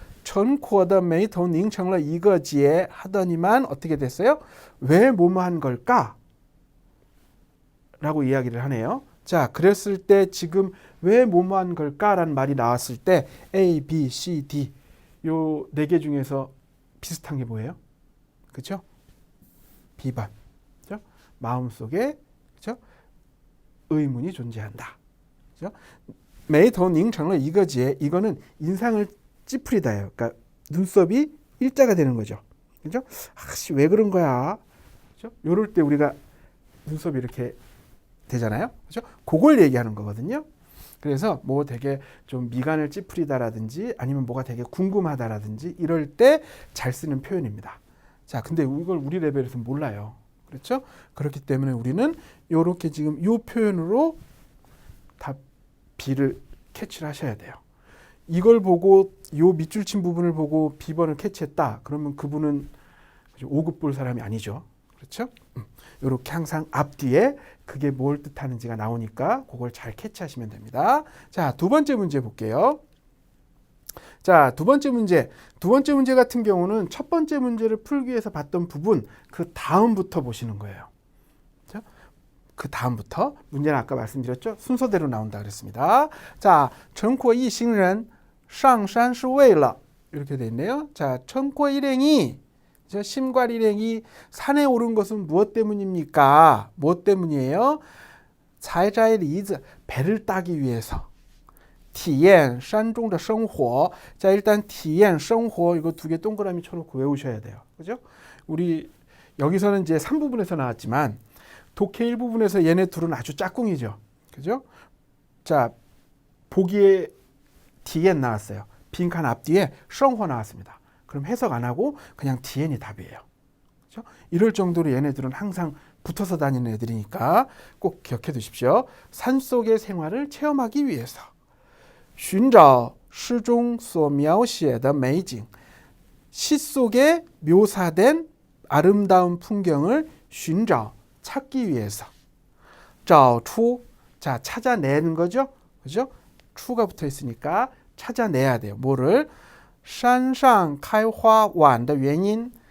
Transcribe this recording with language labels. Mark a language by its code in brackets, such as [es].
[zh] 陈国的眉头拧成了一个结 [ko] 하더니만 어떻게 됐어요? 왜 뭐뭐한 걸까? 라고 이야기를 하네요. 자, 그랬을 때 지금 왜 뭐뭐한 걸까? 라는 말이 나왔을 때 A, B, C, D 요 4개 중에서 비슷한 게 뭐예요? 그죠? B번. 그죠? 마음속에 그죠? 의문이 존재한다. 그죠? [zh] 眉头拧成了一个结 [ko] 이거는 인상을 찌푸리다예요. 그러니까 눈썹이 일자가 되는 거죠. 그죠? 아씨 왜 그런 거야? 그죠? 요럴 때 우리가 눈썹이 이렇게 되잖아요. 그죠? 그걸 얘기하는 거거든요. 그래서 뭐 되게 좀 미간을 찌푸리다라든지 아니면 뭐가 되게 궁금하다라든지 이럴 때 잘 쓰는 표현입니다. 자, 근데 이걸 우리 레벨에서 몰라요. 그렇죠? 그렇기 때문에 우리는 요렇게 지금 요 표현으로 답 B를 캐치를 하셔야 돼요. 이걸 보고 요 밑줄 친 부분을 보고 B번을 캐치했다. 그러면 그분은 5급 볼 사람이 아니죠. 그렇죠? 이렇게 항상 앞뒤에 그게 뭘 뜻하는지가 나오니까 그걸 잘 캐치하시면 됩니다. 자, 2번째 문제 볼게요. 자, 두 번째 문제 같은 경우는 첫 번째 문제를 풀기 위해서 봤던 부분 그 다음부터 보시는 거예요. 그렇죠? 그 다음부터 문제는 아까 말씀드렸죠? 순서대로 나온다 그랬습니다. 자, [zh] 陈国一行人上山是为了 [ko] 이렇게 돼 있네요. 자, 陈国 일행이 심괄 일행이 산에 오른 것은 무엇 때문입니까? 무엇 때문이에요? [zh] 采摘梨子 [ko] 배를 따기 위해서. [zh] 体验山中的生活. [ko] 자, 일단 体验生活 이거 2개 동그라미 쳐놓고 외우셔야 돼요. 그죠? 우리 여기서는 이제 3부분에서 나왔지만 독해 1부분에서 얘네 둘은 아주 짝꿍이죠. 그죠? 자, 보기에 体验 나왔어요. 빈칸 앞뒤에 生活 나왔습니다. 그럼 해석 안 하고 그냥 体验이 답이에요. 그죠? 이럴 정도로 얘네들은 항상 붙어서 다니는 애들이니까 꼭 기억해 두십시오. 산속의 생활을 체험하기 위해서. [zh] 寻找诗中所描写的美景. [ko] 시 속에 묘사된 아름다운 풍경을 寻找 찾기 위해서. 找出 자, 찾아내는 거죠. 그죠? 추가 붙어 있으니까 찾아내야 돼요. 뭐를? [zh] 山上开花晚的原因.